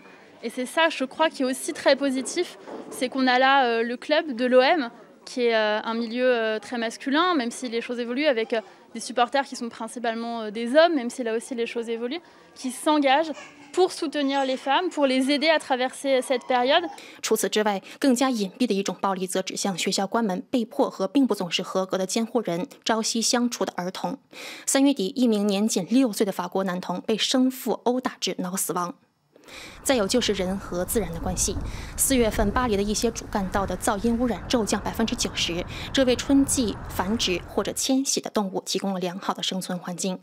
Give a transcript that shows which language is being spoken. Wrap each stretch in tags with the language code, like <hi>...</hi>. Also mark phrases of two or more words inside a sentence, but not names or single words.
<fr>Et c'est ça, je crois, qui est aussi très positif. C'est qu'on a là le club de l'OM, qui est un milieu très masculin, même si les choses évoluent, avec des supporters qui sont principalement des hommes, même si là aussi les choses évoluent, qui s'engagent pour soutenir les femmes, pour les aider à traverser cette période.</fr> <zh>除此之外，更加隐蔽的一种暴力则指向学校关门、被迫和并不总是合格的监护人朝夕相处的儿童。3月底，一名年仅6岁的法国男童被生父殴打致脑死亡。再有就是人和自然的关系。4月份，巴黎的一些主干道的噪音污染骤降90%，这为春季繁殖或者迁徙的动物提供了良好的生存环境。</zh>